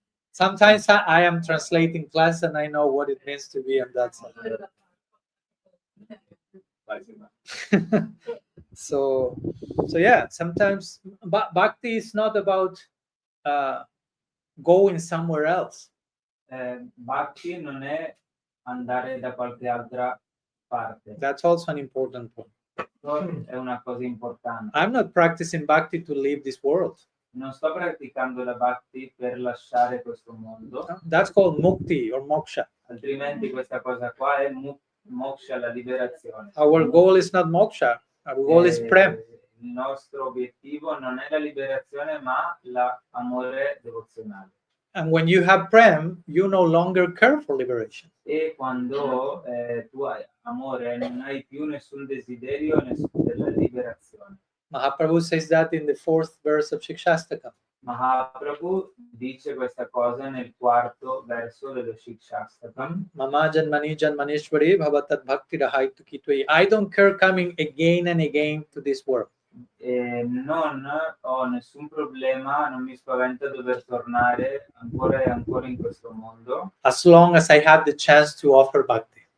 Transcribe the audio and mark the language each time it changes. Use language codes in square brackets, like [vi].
[en] Sometimes I am translating class and I know what it means to be on that side. So yeah, sometimes bhakti is not about going somewhere else. [it] Bhakti non è andare da qualche altra parte. [en] That's also an important point. [it] È una cosa importante. [en] I'm not practicing bhakti to leave this world. [it] Non sto praticando la bhakti per lasciare questo mondo. [en] That's called mukti or moksha. [it] Altrimenti questa cosa qua è moksha, la liberazione. [en] Our goal is not moksha. Our goal is prem. [it] Il nostro obiettivo non è la liberazione, ma l'amore devozionale. [en] And when you have prem, you no longer care for liberation. [it] E quando tu hai amore, non hai più nessun desiderio della liberazione. [en] Mahaprabhu says that in the 4th verse of Shikshastakam. [it] Mahaprabhu dice questa cosa nel 4º verso dello Shikshastakam. [sa] Mama janmani janmaneshwari bhavatat bhakti rahaitu kitve. [en] I don't care coming again and again to this world. [it] Non ho nessun problema, non mi spaventa dover tornare ancora e ancora in questo mondo. [en] As long as I have the chance to offer bhakti.